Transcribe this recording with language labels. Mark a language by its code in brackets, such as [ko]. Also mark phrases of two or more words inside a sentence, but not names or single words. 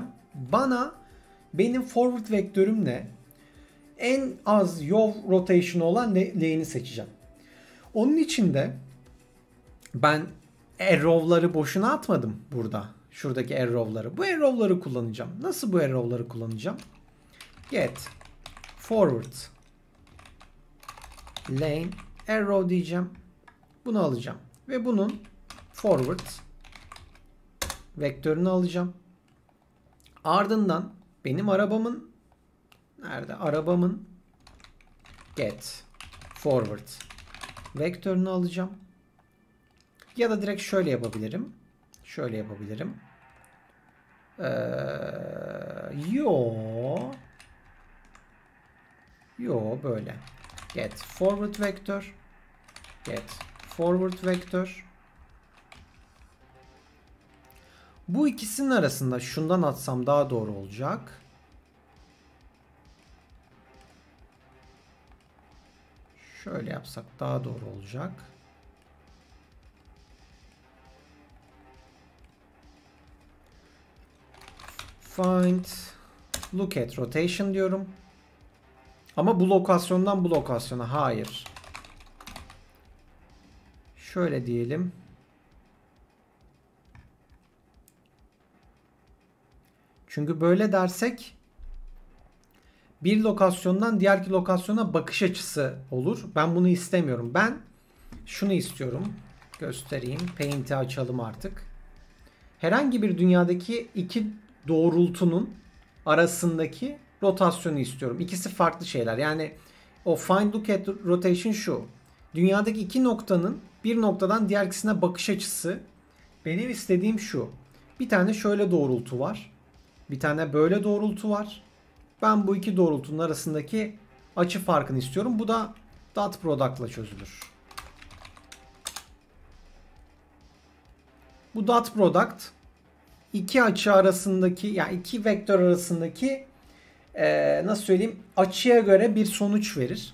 [tr] Benim forward vektörümle en az [en] yaw rotation [tr] olan lane'i seçeceğim. Onun için de ben arrow'ları boşuna atmadım burada. Şuradaki arrow'ları. Bu arrow'ları kullanacağım. Nasıl bu arrow'ları kullanacağım? [en] Get forward lane arrow diyeceğim. [tr] Bunu alacağım. Ve bunun forward vektörünü alacağım. Ardından benim arabamın nerede? Arabamın [en] get forward [tr] vektörünü alacağım. Ya da direkt şöyle yapabilirim. Şöyle yapabilirim. Yo böyle. [en] Get forward vektör. Get forward vektör. [tr] Bu ikisinin arasında şundan atsam daha doğru olacak. Şöyle yapsak daha doğru olacak. [en] Find look at rotation diyorum. [tr] Ama bu lokasyondan bu lokasyona hayır. Şöyle diyelim. Çünkü böyle dersek bir lokasyondan diğer lokasyona bakış açısı olur. Ben bunu istemiyorum. Ben şunu istiyorum. Göstereyim. Paint'i açalım artık. Herhangi bir dünyadaki iki doğrultunun arasındaki rotasyonu istiyorum. İkisi farklı şeyler. Yani o [en] find look at rotation [tr] şu. Dünyadaki iki noktanın bir noktadan diğer ikisine bakış açısı. Benim istediğim şu. Bir tane şöyle doğrultu var. Bir tane böyle doğrultu var. Ben bu iki doğrultunun arasındaki açı farkını istiyorum. Bu da [en] dot product'la [tr] çözülür. Bu [en] dot product [tr] iki açı arasındaki yani iki vektör arasındaki nasıl söyleyeyim açıya göre bir sonuç verir.